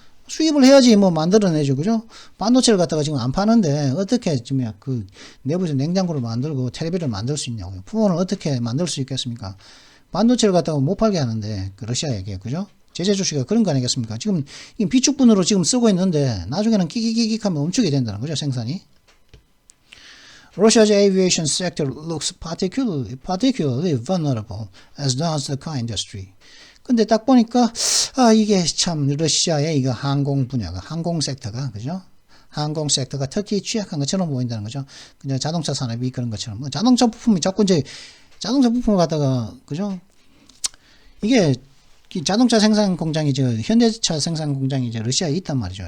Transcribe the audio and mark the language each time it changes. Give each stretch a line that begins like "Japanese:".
Korean: 수입을 해야지 뭐 만들어내죠. 그죠? 반도체를 갖다가 지금 안 파는데 어떻게 지금 내부에서 냉장고를 만들고 텔레비를 만들 수 있냐고요. 폰을 어떻게 만들 수 있겠습니까? 반도체를 갖다가 못 팔게 하는데 러시아에게. 그죠? 제재 조치가 그런 거 아니겠습니까? 지금 비축분으로 지금 쓰고 있는데 나중에는 끼기기기 하면 멈추게 된다는 거죠, 생산이.
English: Russia's aviation sector looks particularly vulnerable, as does the car industry.
Korean: 근데 딱 보니까 이게 참 러시아의 이거 항공 분야가 항공 섹터가 그죠? 항공 섹터가 특히 취약한 것처럼 보인다는 거죠. 그냥 자동차 산업이 그런 것처럼 뭐 자동차 부품이 자꾸 이제 자동차 부품을 갖다가 그죠? 이게 자동차 생산 공장이 현대차 생산 공장이 러시아에 있단 말이죠.